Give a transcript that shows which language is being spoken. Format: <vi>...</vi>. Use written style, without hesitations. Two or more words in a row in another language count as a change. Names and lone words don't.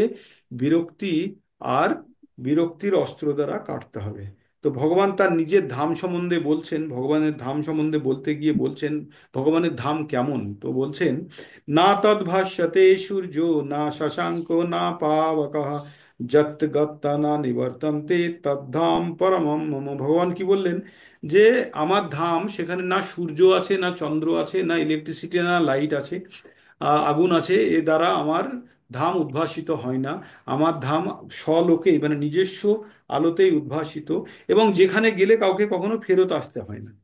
<bn>বিরক্তি আর বিরক্তির অস্ত্র দ্বারা কাটতে হবে। তো ভগবান তার নিজের ধাম সম্বন্ধে বলছেন। ভগবানের ধাম সম্বন্ধে বলতে গিয়ে বলছেন ভগবানের ধাম কেমন। তো বলছেন,</bn> <sa>না তদ্ভাষ্যতে সূর্য, না শশাঙ্ক, না পাবকঃ, যৎ গত্তা না নিবর্তন্তে তদ্ধাম পরমম মম।</sa> <bn>ভগবান কি বললেন? যে আমার ধাম, সেখানে না সূর্য আছে, না চন্দ্র আছে, না ইলেকট্রিসিটি, না লাইট আছে, আগুন আছে, এ দ্বারা আমার ধাম উদ্ভাসিত হয় না। আমার ধাম স্বলোকেই, মানে নিজস্ব আলোতেই উদ্ভাসিত, এবং যেখানে গেলে কাউকে কখনো ফেরত আসতে হয় না।</bn>